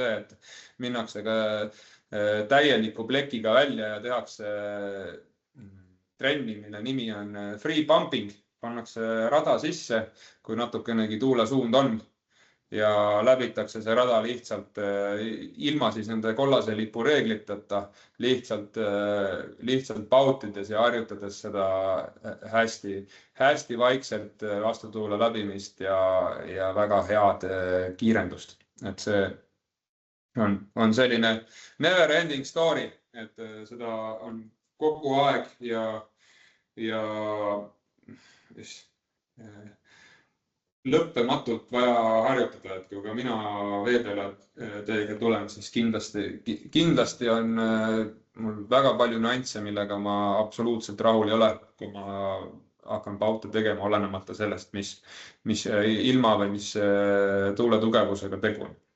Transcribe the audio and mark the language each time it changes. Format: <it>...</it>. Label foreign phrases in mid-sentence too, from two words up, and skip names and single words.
<et>see, et minnakse ka täieliku plekiga välja ja tehakse trenni, mille nimi on</et> <en>free pumping,</en> <et>pannakse rada sisse, kui natukenegi tuulesuund on ja läbitakse see rada lihtsalt ilma siis nende kollase lipu reegliteta, lihtsalt pautides ja harjutades seda hästi vaikselt vastutuule läbimist ja väga head kiirendust. Et see on selline</et> <en>never ending story,</en> <et>et seda on kogu aeg ja lõppematult vaja harjutada, et kui ka mina veepeale teiega tulen, siis kindlasti on mul väga palju nüansse, millega ma absoluutselt rahul ei ole, kui ma hakkan paute tegema, olenemata sellest, mis ilma või mis tuule tugevusega tegu on.</et>